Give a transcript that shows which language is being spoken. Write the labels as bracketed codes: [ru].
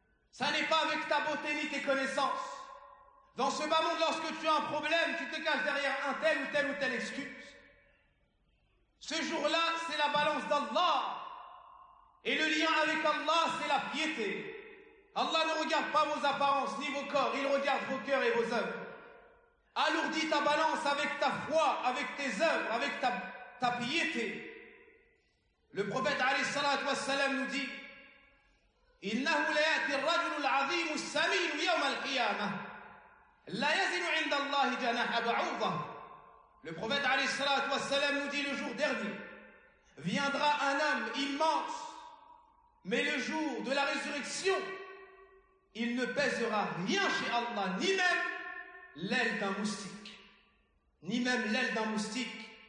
[fr] Ça n'est pas avec ta beauté ni tes connaissances. Dans ce bas monde, lorsque tu as un problème, tu te caches derrière un tel ou telle excuse. Ce jour-là, c'est la balance d'Allah. Et le lien avec Allah, c'est la piété. Allah ne regarde pas vos apparences ni vos corps, il regarde vos cœurs et vos œuvres. Alourdis ta balance avec ta foi, avec tes œuvres, avec ta piété. Le prophète alayhi salatu wassalam nous dit [ar] إنه ليأتي الرجل العظيم السمين يوم القيامة لا يزن عند الله جناح بعوضة. [fr] Le prophète alayhi salatu wassalam nous dit le jour dernier viendra un homme immense, mais le jour de la résurrection il ne pèsera rien chez Allah, ni même l'aile d'un moustique, ni même l'aile d'un moustique.